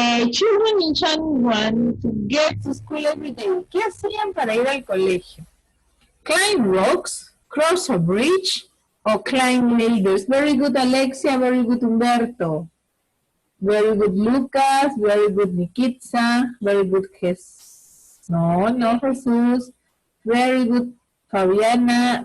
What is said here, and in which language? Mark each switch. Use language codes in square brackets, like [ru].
[en] Children in Changyawan to get to school every day. [es] ¿Qué hacían para ir al colegio? [en] Climb rocks, cross a bridge, or climb ladders. Very good, Alexia. Very good, Humberto. Very good, Lucas. Very good, Nikitza. Very good, Jesús. No, Jesús. Very good, Fabiana.